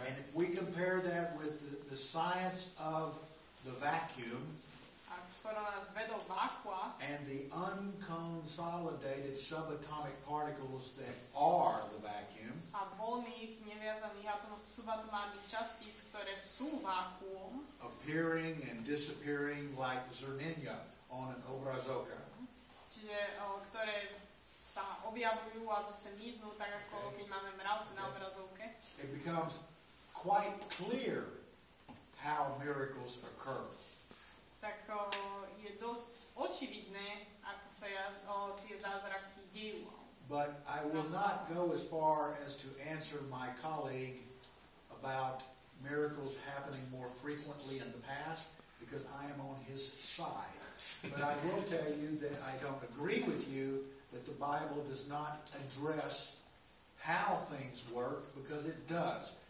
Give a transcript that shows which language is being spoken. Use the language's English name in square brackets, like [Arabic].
[English] And if we compare that with the science of the vacuum [Slovak] A porovná s vedou vákua [English] and the unconsolidated subatomic particles that are the vacuum, [Slovak] a voľných, neviazaných subatomárnych častíc, ktoré sú vákuum, [English] appearing and disappearing like [Slovak] zrnenia [English] on an [Slovak] obrazovka. čiže ktoré sa objavujú a zase miznú, tak ako keď máme mravce na obrazovke. [English] It becomes quite clear how miracles occur. [Slovak] Tak je dosť očividné, ako sa tie zázraky dejú. [English] But I will not go as far as to answer my colleague about miracles happening more frequently in the past, because I am on his side. But I will tell you that I don't agree with you that the Bible does not address how things work, because it does.